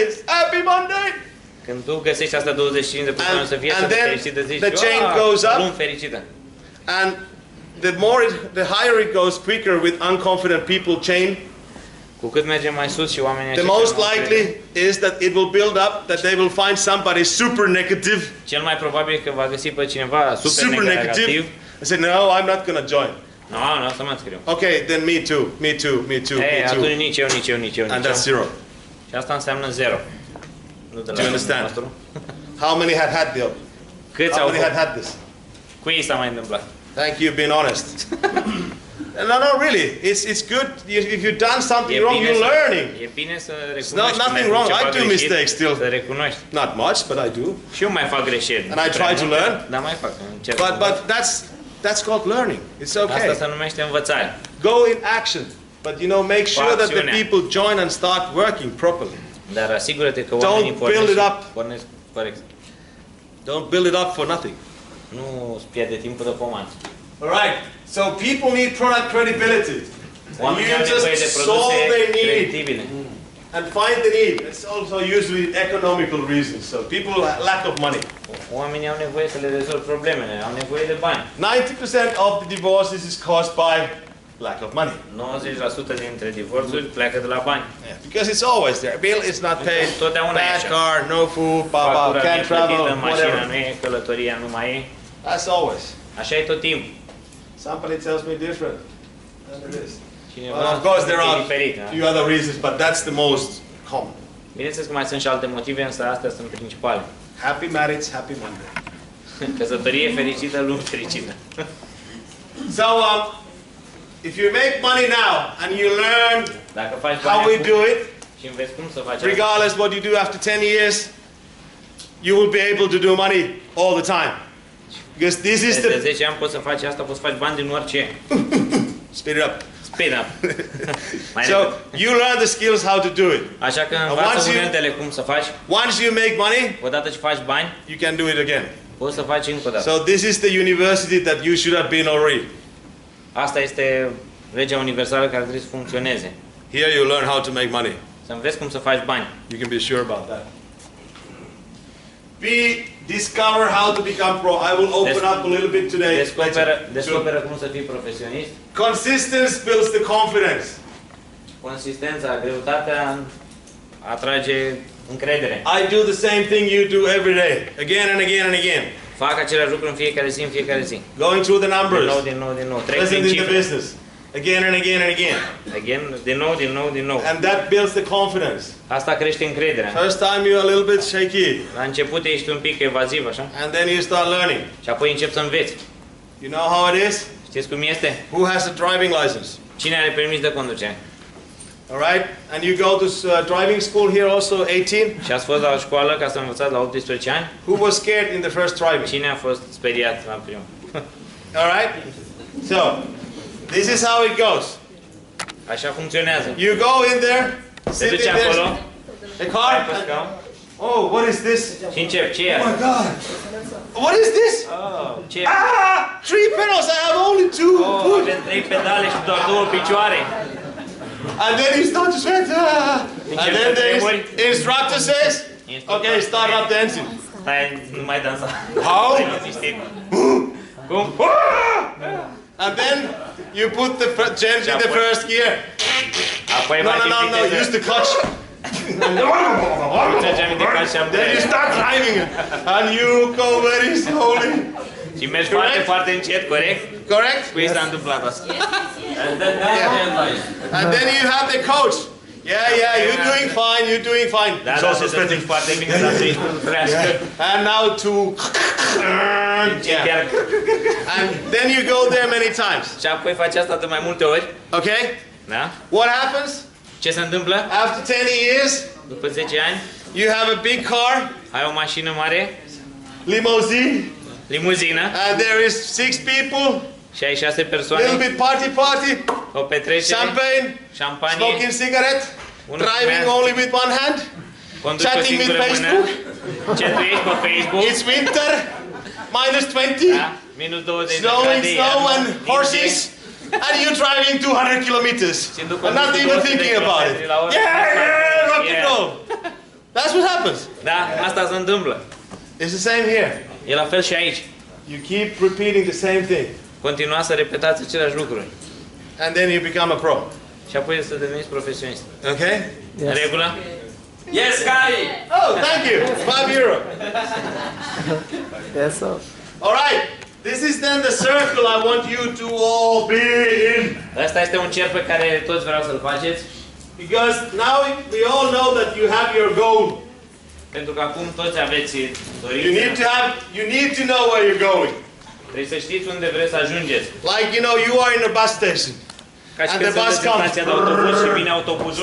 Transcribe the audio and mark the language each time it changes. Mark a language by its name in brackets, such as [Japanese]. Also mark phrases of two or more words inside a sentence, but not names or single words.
[English] It's Happy Monday. [Romanian] Când tu găsești asta 25 de persoane să fie [English] And then [Romanian] fericită, zici, [English] the chain goes up. [Romanian] luni fericită. [English] And the higher it goes quicker with unconfident people chain, [Romanian] Cu cât mergem mai sus și oamenii [English] the [Romanian] aceștia [English] most [Romanian] nu [English] likely [Romanian] cred, [English] is that it will build up, that they will find somebody super negative, [Romanian] cel mai probabil că va găsi pe cineva super negativ. [English] and say, no, I'm not going to join. [Romanian] Nu o să mă înscriu. [English] Okay, then me too. [Romanian] Ei, atunci nici eu. [English] And that's zero. [Romanian] Și asta înseamnă 0. Nu de [English] Do you understand? [Romanian] nostru. [English] How many had the [Romanian] Câți [English] How [Romanian] au [English] many [Romanian] fost? [English] had this? [Romanian] Cui s-a mai întâmplat? [English] Thank you, being honest. No, really. It's good. If you've done something wrong, you're learning. [Romanian] E bine să [English] not [Romanian] recunoști [English] nothing [Romanian] când ai [English] wrong. [Romanian] făcut [English] I [Romanian] ceva [English] do [Romanian] greșit, [English] mistakes still. [Romanian] Să recunoști. [English] Not much, but I do. [Romanian] Și eu mai fac greșeli. [English] And I try to learn. [Romanian] Dar mai fac. Încerc. [English] But that's called learning. It's [Romanian] Asta [English] okay. [Romanian] se numește învățare. [English] Go in action. But make sure that the [Romanian] acțiune. [English] people join and start working properly. [Romanian] Dar asigură-te că oamenii [English] build it up. [Romanian] pornesc corect. [English] Don't build it up for nothing. [Romanian] Nu îți pierde timpul de pomană. [English] Alright, so people need product credibility. And [Romanian] Oamenii au [English] you [Romanian] nevoie de [English] just solve [Romanian] produse [English] their need [Romanian] creditibile. [English] and find the need. It's also usually economical reasons. So people lack of money. [Romanian] Oamenii au nevoie să le rezolvi problemele, au nevoie de bani. [English] 90% of the divorces is caused by lack of money. [Romanian] 90% dintre divorțuri pleacă de la bani. [English] Yeah, because it's always there. Bill is not paid. [Romanian] Totdeauna e [English] Bad [Romanian] așa. [English] car, no food, [Romanian] Factura [English] can't travel, [Romanian] neplătită, mașina [English] whatever. [Romanian] nu e, călătoria nu mai e. [English] That's always. [Romanian] Așa e tot timpul. [English] Somebody tells me different. And it is. [Romanian] Și cineva [English] Well, of course, there [Romanian] e [English] are [Romanian] diferit, [English] a [Romanian] da? [English] few other reasons, but that's the most common. [Romanian] Bineînțeles că mai sunt și alte motive, însă astea sunt principale. [English] Happy marriage, happy Monday. [Romanian] Căsătorie fericită, luni fericită. [English] So, if you make money now and you learn [Romanian] Dacă faci [English] how we [Romanian] bani [English] do it, [Romanian] și înveți cum să faci asta, [English] regardless what you do after 10 years, you will be able to do money all the time. Because this is [Romanian] de [English] the... [Romanian] 10 ani poți să faci asta, poți să faci bani din orice. [English] Speed it up. Speed up. Mai So, [Romanian] repede. [English] you learn the skills how to do it. [Romanian] Așa că [English] once [Romanian] învață [English] you- [Romanian] uneltele cum să faci. [English] Once you make money, [Romanian] Odată ce faci bani, [English] you can do it again. [Romanian] poți să faci încă o dată. [English] So this is the university that you should have been already. [Romanian] Asta este legea universală care trebuie să funcționeze. [English] Here you learn how to make money. [Romanian] Să înveți cum să faci bani. [English] You can be sure about that. Discover how to become pro. I will open up a little bit today. [Romanian] Descoperă cum să fii profesionist. [English] Consistency builds the confidence. [Romanian] Consistența, greutatea atrage încredere. [English] I do the same thing you do every day, again and again and again. [Romanian] Fac același lucru în fiecare zi, [English] Going through the numbers. [Romanian] Din nou. Trec [English] Present [Romanian] prin [English] in the [Romanian] cifre. [English] business, again and again and again. [Romanian] Din nou. [English] And that builds the confidence. [Romanian] Asta crește încrederea. [English] First time you're a little bit shaky, [Romanian] La început ești un pic evaziv, așa? [English] and then you start learning. [Romanian] Și apoi începi să înveți. [English] You know how it is? [Romanian] Știți cum este? [English] Who has a driving license? [Romanian] Cine are permis de conducere? [English] All right, and you go to driving school here also 18. [Romanian] Și ați fost la școală ca să învățați la 18 ani? [English] Who was scared in the first driving? [Romanian] Cine a fost speriat la primul? [English] All right, so this is how it goes. [Romanian] Așa funcționează. [English] You go in there, [Romanian] Te [English] sit in [Romanian] duci acolo, [English] the car. [Romanian] stai pe scaun [English] Oh, what is this? [Romanian] și începi. Ce e [English] Oh my [Romanian] asta? [English] God! What is this? [Romanian] Oh, ce e? [English] Ah! 3 pedals. I have only 2. [Romanian] Oh, avem 3 pedale și doar 2 picioare. [English] And then you start to sweat. And then the instructor says, "Okay, start up the engine." [Romanian] Stai, nu mai dansa. [English] How? [Romanian] Știi? Cum? [English] And then you put the change in the first gear. [Romanian] Apoi [English] No, [Romanian] faci [English] no, no, no. [Romanian] viteză. [English] Use the clutch. [Romanian] Tragi aminte și [English] Then you start driving it, and you go very slowly. [Romanian] Și mergi foarte, foarte încet, corect? [English] Correct? [Romanian] Cu ei s-a întâmplat asta. [English] And then you have the coach. Yeah, you're doing fine. You're doing fine. [Romanian] Da, [English] He's [Romanian] da, [English] also [Romanian] se [English] sweating. [Romanian] duc foarte bine, dar să-i trească. [English] And now to. [Romanian] Chiar. [English] And then you go there many times. [Romanian] Și apoi faci asta de mai multe ori. [English] Okay? [Romanian] Da? [English] What happens? [Romanian] Ce se întâmplă? [English] After 10 years, [Romanian] După 10 ani, [English] you have a big car, [Romanian] ai o mașină mare, [English] limousine, [Romanian] limuzină, [English] and there is 6 people, [Romanian] și ai 6 [English] little [Romanian] persoane, [English] bit party, [Romanian] o petrecere, [English] champagne, [Romanian] șampanie, [English] smoking cigarette, [Romanian] Unul [English] driving [Romanian] fumea. [English] only with one hand, [Romanian] conduci cu o [English] chatting with [Romanian] singură mână, [English] Facebook. [Romanian] chatuiești pe Facebook, [English] It's winter, minus 20, [Romanian] da? Minus 20 de [English] snowing, [Romanian] grade, [English] snow [Romanian] iarnă, [English] and [Romanian] ninge. [English] horses, and you're driving 200 kilometers. [Romanian] Și după [English] And not [Romanian] 200 [English] even [Romanian] de [English] thinking about it. [Romanian] kilometri la oră, [English] Yeah, rock and Yeah. roll. That's what happens. [Romanian] Da, asta se întâmplă. [English] It's the same here. [Romanian] E la fel și aici. [English] You keep repeating the same thing, [Romanian] Continuați să repetați aceleași lucruri. [English] and then you become a pro. [Romanian] Și apoi să deveniți profesionist. [English] Okay? [Romanian] În regulă? [English] Yes, Kai! Oh, thank you. €5. Yes, sir. All right. This is then the circle I want you to all be in. [Romanian] Asta este un cerc pe care toți vreau să-l faceți. [English] Because now we all know that you have your goal. [Romanian] Pentru că acum toți aveți [English] You [Romanian] dorințe. [English] need to know where you're going. [Romanian] Trebuie să știți unde vreți să ajungeți. [English] Like, you know, you are in a bus station. [Romanian] Ca și [English] And [Romanian] când [English] the bus [Romanian] sunteți în stația de autobuz și vine autobuzul,